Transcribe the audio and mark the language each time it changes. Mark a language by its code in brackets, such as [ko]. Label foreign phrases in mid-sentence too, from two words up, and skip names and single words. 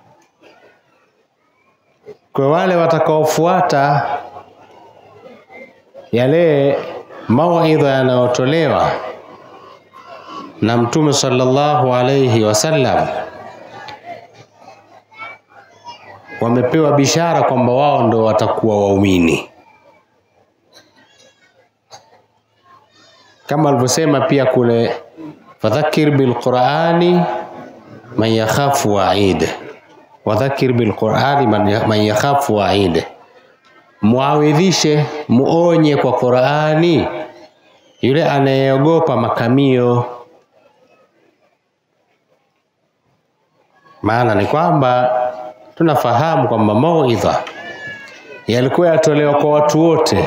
[sw] Kwa wale watakaofuata yale mawaidha yanayotolewa na Mtume [ar] صلى الله عليه وسلم, [sw] wamepewa bishara kwamba wao ndio watakuwa waumini. Kama alivyosema pia kule, [ar] فذكر بالقرآن من يخاف وعيد وذكر بالقرآن من يخاف وعيد. [sw] Muawidhishe, muonye kwa Qur'ani yule anayeogopa makamio. Maana ni kwamba tunafahamu kwamba mauidha yalikuwa yatolewa kwa watu wote.